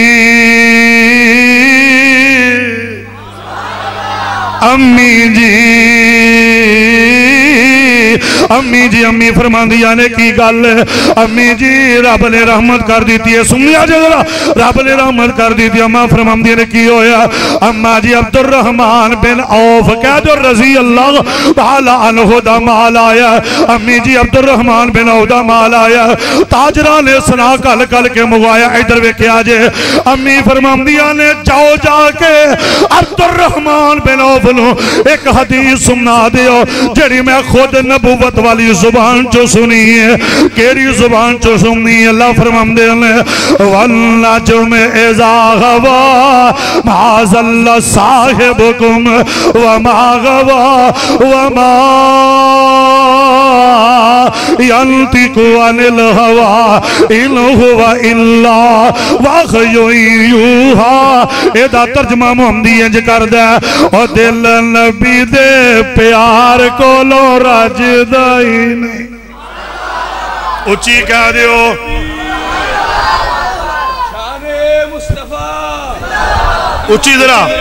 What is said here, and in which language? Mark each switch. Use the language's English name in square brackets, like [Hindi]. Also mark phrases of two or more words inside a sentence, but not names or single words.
[Punjabi] امی جی امی فرماندیاں نے کی گل امی جی رب نے رحمت کر دی ہے سنیا ذرا رب نے رحمت کر دی تھی اماں فرماندیاں نے کی ہویا اماں جی عبدالرحمٰن بن عوف کہہ دو [Arabic] رضي الله تعالى عنه [Punjabi] دا مال آیا امی جی عبدالرحمٰن بن عوف دا مال آیا تاجراں نے سنا کل کل کے منگوایا ادھر ویکھیا جے امی فرماندیاں نے جاؤ جا کے عبدالرحمٰن بن عوف نوں اک حدیث سنا دیو جیہڑی میں خود نبوت والی زبان چوں سنی ہے کیہڑی زبان چوں سنی ہے اللہ فرماندے نے [Arabic] والنجم إذا هوى ما ضل صاحبكم وما غوى وما ينطق عن الهوى إن هو إلا وحي يوحى [Punjabi] ایدا ترجمہ محمدی انج کردا او دل نبی دے پیار کولوں رجدا ہی نہیں اچی کہہ دیو شانِ مصطفیٰ اچی ذرا